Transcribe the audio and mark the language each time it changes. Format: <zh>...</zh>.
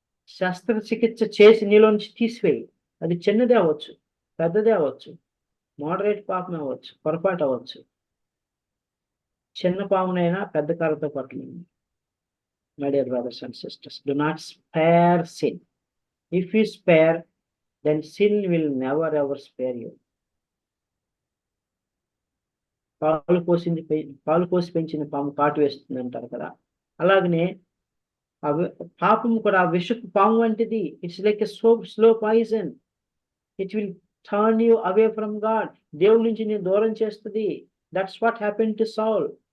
<te>శస్త్రచికిత్స చేసి నీలోంచి తీసివేయి. అది చిన్నదే అవ్వచ్చు, పెద్దదే అవ్వచ్చు, మోడరేట్ పాపం అవ్వచ్చు, పొరపాటు అవ్వచ్చు. చిన్న పామునైనా పెద్ద కర్రతో పట్టలేదు.</te> <en>My dear brothers and sisters, do not spare sin. If you spare, then sin will never ever spare you.</en> <te>పాలు పోసి పెంచిన పాము కాటు వేస్తుంది అంటారు కదా. అలాగనే పాపం కూడా ఆ విషపు పాము వంటిది.</te> <en>It's like a slow poison. It will turn you away from God.</en> <te>దేవుడి నుంచి నేను దూరం చేస్తుంది.</te> <en>That's what happen to Saul.</en>